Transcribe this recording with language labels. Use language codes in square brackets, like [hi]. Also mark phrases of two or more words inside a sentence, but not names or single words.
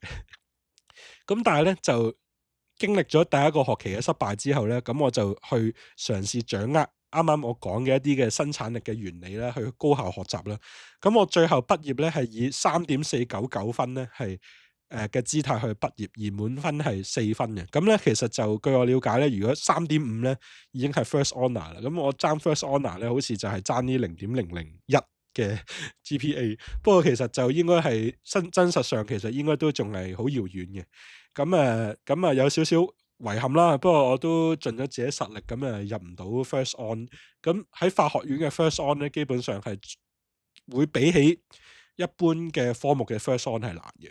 [yue] 咁但係咧就經歷咗第一個學期嘅失敗之後咧，咁我就去嘗試掌握啱啱我講嘅一啲嘅生產力嘅原理啦，去高效學習啦。咁我最後畢業咧係以3.499分咧係嘅姿態去畢業，而滿分係4分嘅。咁咧其實就據我了解咧，如果3.5咧已經係 [en] first honour [yue] 啦。咁我爭 [en] first honour [yue] 咧，好似就係爭呢0.001嘅 GPA。不過其實就應該係真實上其實應該都仲係好遙遠嘅。咁有少少遺憾啦。不過我都盡咗自己實力，咁入唔到 [en] First On。 [yue] 咁喺法學院嘅 [en] First On [yue] 咧，基本上係會比起一般嘅科目嘅 [en] First On [yue] 係難嘅。